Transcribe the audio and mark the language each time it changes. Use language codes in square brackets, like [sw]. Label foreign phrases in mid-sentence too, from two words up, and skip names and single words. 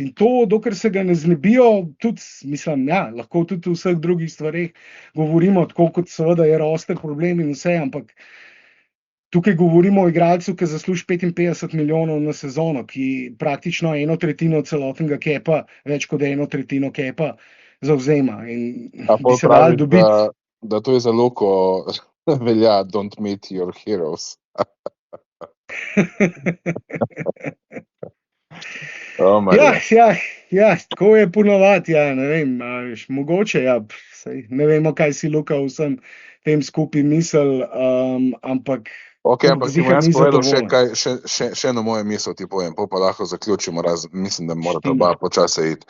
[sl] In to, dokler se ga ne znebijo, tudi, mislim, ja, lahko tudi v vseh drugih stvareh govorimo, tako kot seveda je roster problem in vse, ampak tukaj govorimo o igralcu, ki zasluži 55 milijonov na sezono, ki praktično 1/3 celotnega kepa, več kot 1/3 kepa zavzema. In bi se dal dobiti. Da to je za Luko velja, [en] don't meet your heroes. [sl] Ja, tako je ponovadi, ja, ne vem, mogoče, ja, ne vemo, kaj si Luka vsem tem skupaj misel, ampak ampak si mu jaz povedal še eno moje misel, ti povem, pa lahko zaključimo, mislim, da morate oba počasi iti.